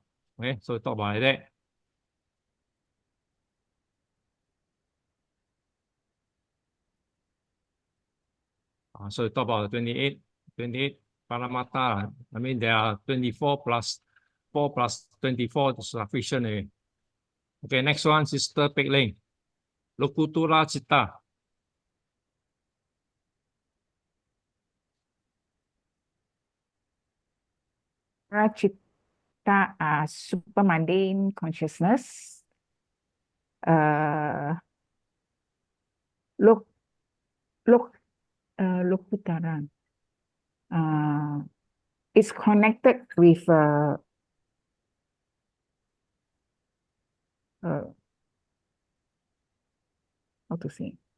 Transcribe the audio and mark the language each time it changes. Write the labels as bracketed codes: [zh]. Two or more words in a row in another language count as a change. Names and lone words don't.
[en] Okay, so talk about that. So talk about 28 Paramata. I mean, there are 24 plus 4 plus 24 is sufficient. Okay, next one, Sister Pek Ling. [pi] Lokutura Chitta. [en] Chitta are super mundane consciousness. Lokutara. It's connected with how to say?